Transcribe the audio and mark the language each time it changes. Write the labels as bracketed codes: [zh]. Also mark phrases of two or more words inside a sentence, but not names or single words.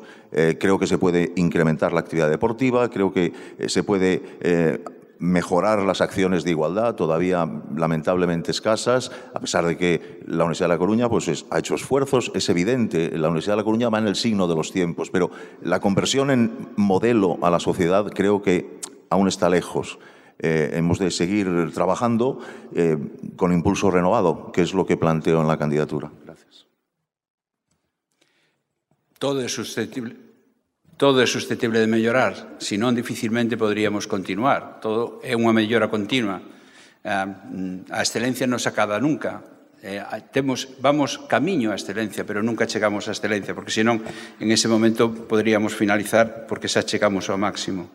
[es] Creo que se puede incrementar la actividad deportiva, creo que se puede mejorar las acciones de igualdad, todavía lamentablemente escasas, a pesar de que la Universidad de La Coruña ha hecho esfuerzos. Es evidente, la Universidad de La Coruña va en el signo de los tiempos, pero la conversión en modelo a la sociedad creo que aún está lejos. Hemos de seguir trabajando con impulso renovado, que es lo que planteo en la candidatura. Gracias. [gl] Todo é susceptible de mellorar, senón dificilmente poderíamos continuar. Todo é unha mellora continua. A excelencia non se acaba nunca. Vamos camiño á excelencia, pero nunca chegamos á excelencia, porque senón [es] en ese momento [gl] poderíamos finalizar porque xa chegamos ao máximo.